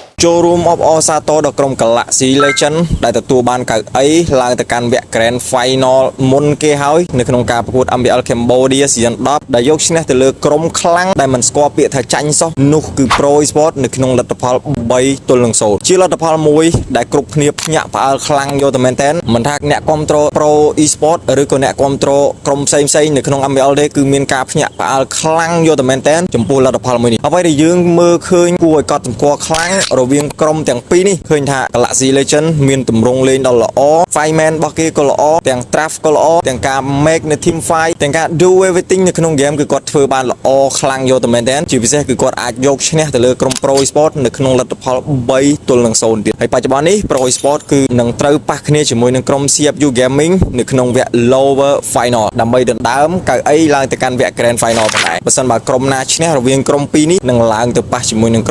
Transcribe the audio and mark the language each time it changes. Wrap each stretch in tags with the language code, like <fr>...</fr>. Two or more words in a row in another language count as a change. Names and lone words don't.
<km>Showroom of Osato ដល់ក្រុម Galaxy Legend ដែលទទួលបានកៅអីឡើងទៅកាន់វគ្គ Grand Final មុនគេហើយនៅក្នុងការប្រកួត MBL Cambodia Season 10 ដែលយកឈ្នះទៅលើក្រុមខ្លាំងដែលមិនស្គាល់ពាក្យថាចាញ់សោះនោះគឺ Pro Esport នៅក្នុងលទ្ធផល3-0 ជាលទ្ធផលមួយដែលគ្រប់គ្នាភ្ញាក់ផ្អើលខ្លាំងយកទៅមែនតើមិនថាអ្នកគ្រប់គ្រង Pro Esport ឬក៏អ្នកគ្រប់គ្រងក្រុម ផ្សេងៗនៅក្នុង MBL ទេគឺមានការភ្ញាក់ផ្អើលខ្លាំងយកទៅមែនតើចំពោះលទ្ធផលមួយនេះអ្វីដែលយើងមើលឃើញគួរឲ្យកត់សម្គាល់ខ្លាំងរវាងក្រុមទាំងពីរនេះឃើញថា Galaxy Legend មានទម្រង់លេងដ៏ល្អ Fireman របស់គេក៏ល្អទាំង Draft ក៏ល្អទាំងការ make នៅ</km> <en>team fight</en> <km>ទាំង ការ</km> <en>do everything</en> <km>នៅក្នុង game គឺគាត់ធ្វើបានល្អខ្លាំងយកទៅមែនតើជាពិសេសគឺគាត់អាចយកឈ្នះទៅលើក្រុម Pro Esport នៅក្នុងលទ្ធផល3-0 ទៀតហើយបច្ចុប្បន្ននេះ Pro Esport គឺនឹងត្រូវប៉ះគ្នាជាមួយនឹងក្រុម CFU Gaming នៅក្នុងវគ្គ Lower Final ដើម្បីដណ្ដើមកៅអីឡើងទៅកាន់វគ្គ Grand Final ផងដែរបើសិនបើក្រុមណាឈ្នះរវាងក្រុមពីរនេះនឹងឡើងទៅប៉ះជាមួយនឹង</km>